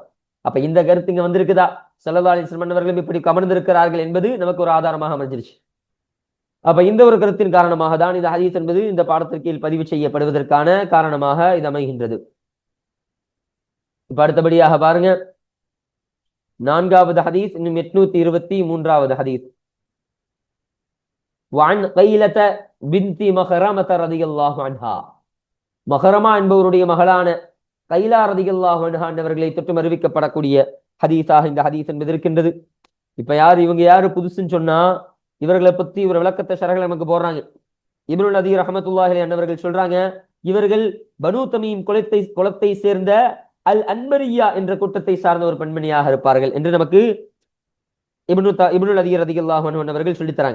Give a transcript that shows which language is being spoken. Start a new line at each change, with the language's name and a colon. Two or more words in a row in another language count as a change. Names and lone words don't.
Tamil: அப்ப இந்த கருத்து இங்க வந்திருக்குதா,
Arabic: صلى الله عليه وسلم
Tamil: அவர்களும் இப்படி அமர்ந்திருக்கிறார்கள் என்பது நமக்கு ஒரு ஆதாரமாக அமைஞ்சிருச்சு. அப்ப இந்த ஒரு கருத்தின் காரணமாக தான் இந்த ஹதீஸ் என்பது இந்த பாடத்திற்கு பதிவு செய்யப்படுவதற்கான காரணமாக இது அமைகின்றது. இப்ப அடுத்தபடியாக பாருங்க, நான்காவது ஹதீஸ், இன்னும் 823வது ஹதீஸ்.
Arabic: وعن قيلة بنت مخرمة رضي الله عنها,
Tamil: மஹரமா என்பவருடைய மகளான கைலா
Arabic: رضي الله عنها
Tamil: அவர்களை தொட்டு அறிவிக்கப்படக்கூடிய ஹதீஸாக இந்த ஹதீஸ் என்பது இருக்கின்றது. இப்ப இவங்க யாரு புதுசுன்னு சொன்னா, இவர்களை பத்தி ஒரு விளக்கத்தை ஷரஹ்ல நமக்கு போடுறாங்க. இப்னுல் அதீர்
Arabic: رحمة الله عليه
Tamil: அவர்கள் சொல்றாங்க, இவர்கள் பனு தமீம் குலத்தை சேர்ந்த அல் அன்மரியா என்ற கூட்டத்தை சார்ந்த ஒரு பெண்மணியாக இருப்பார்கள் என்று நமக்கு இப்னுல் அதீர்
Arabic: رضي الله عنه
Tamil: அவர்கள் சொல்லித்தராங்க.